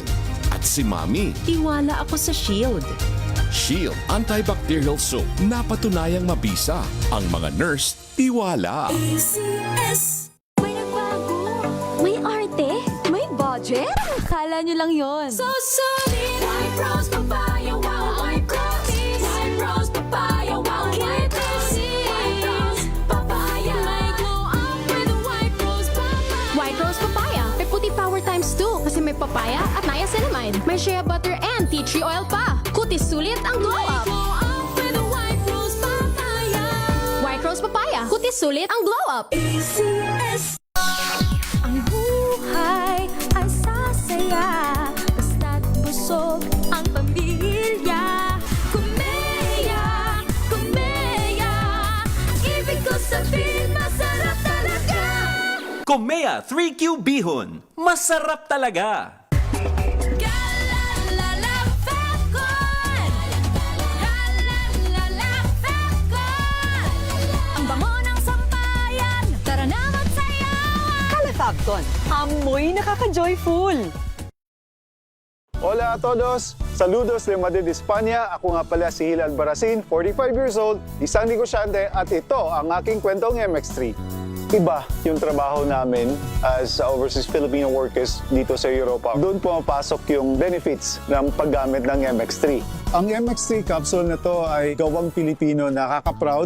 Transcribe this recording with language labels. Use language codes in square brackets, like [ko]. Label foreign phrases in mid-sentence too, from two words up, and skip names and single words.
[tl] At si Mami. Tiwala ako sa Shield. Shield Antibacterial Soap. Napatunayang mabisa. Ang mga nurse, tiwala. ACS. May arte? May budget? Kala nyo lang yon. [en] So solid. [tl] White Rose Papaya, wow, white rose. White Rose Papaya, wow, white rose. White Rose Papaya. May [en] glow up with [tl] White Rose Papaya. White Rose Papaya. May puti [en] power times 2 [tl] kasi may papaya at niacinamide. May [en] shea butter and tea tree oil [tl] pa. Kutis sulit ang [en] glow up. Glow up with White Rose Papaya. [tl] White Rose Papaya. Kutis sulit ang [en] glow up. [tl] ACS. Ang buhay ay sasaya, basta't busog ang pamilya. Kumeya, Kumeya. Ibig ko sabihin, masarap talaga. Komea 3Q Bihon. Masarap talaga. Ang bango ng sampayan, tara na magsayawan. Calefacton, amoy nakaka-joyful. [es] Hola a todos! Saludos de Madrid, España. [tl] Ako nga pala si Hilal Baracin, [en] 45 years old, [tl] isang negosyante at ito ang aking kwentong MX3. Iba yung trabaho namin [en] as overseas Filipino workers [tl] dito sa Europa. Doon pumapasok yung benefits ng paggamit ng MX3. Ang MX3 capsule na to ay gawang Pilipino, nakaka-proud.